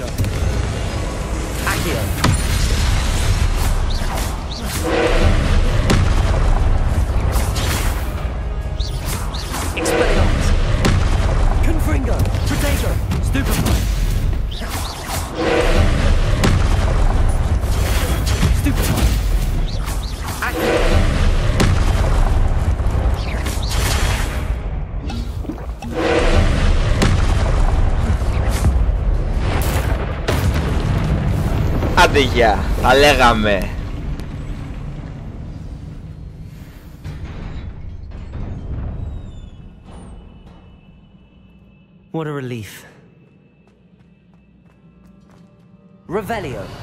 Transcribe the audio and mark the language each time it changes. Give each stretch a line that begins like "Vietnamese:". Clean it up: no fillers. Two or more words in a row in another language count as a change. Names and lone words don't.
Greek: Accio! Expelliarmus! Confringo! Protego! Stupefy! Stupefy! Accio! Άντε γεια, τα λέγαμε.
English: What a relief.
Greek: Revelio.